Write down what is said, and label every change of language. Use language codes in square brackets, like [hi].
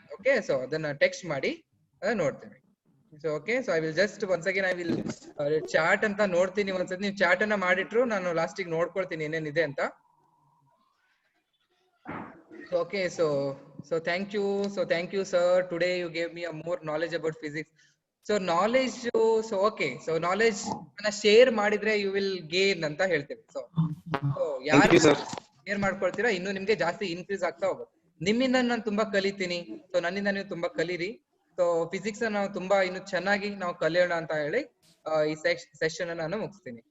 [kn] Okay, so ಅದನ್ನ text ಮಾಡಿ ನೋಡ್ತೇವೆ. [en] So okay, so I will just once again I will chat [kn] ಅಂತ ನೋಡ್ತೀನಿ. ಒಂದ್ಸತಿ ನೀವು ಚಾಟ್ ಅನ್ನ ಮಾಡಿಟ್ರು ನಾನು ಲಾಸ್ಟಿಗೆ ನೋಡ್ಕೊಳ್ತೀನಿ ಏನೇನಿದೆ ಅಂತ. [en] So okay, so thank you. So thank you, sir. Today you gave me a more knowledge about physics. So knowledge, so okay, so knowledge ಅನ್ನ share ಮಾಡಿದ್ರೆ you will gain [kn] ಅಂತ ಹೇಳ್ತೇವೆ. [en] So Thank you, sir. [kn] Share ಮಾಡ್ಕೊಳ್ತೀರಾ, ಇನ್ನು ನಿಮ್ಗೆ ಜಾಸ್ತಿ increase ಆಗ್ತಾ ಹೋಗುತ್ತೆ. ನಿಮ್ಮಿಂದ ನಾನು ತುಂಬಾ ಕಲಿತೀನಿ, ಸೊ ನನ್ನಿಂದ ನೀವು ತುಂಬಾ ಕಲೀರಿ. ಸೊ ಫಿಸಿಕ್ಸ್ ನಾವು ತುಂಬಾ ಇನ್ನು ಚೆನ್ನಾಗಿ ನಾವು ಕಲಿಯೋಣ ಅಂತ ಹೇಳಿ ಈ ಸೆಷನ್ ನಾನು ಮುಗಿಸ್ತೀನಿ.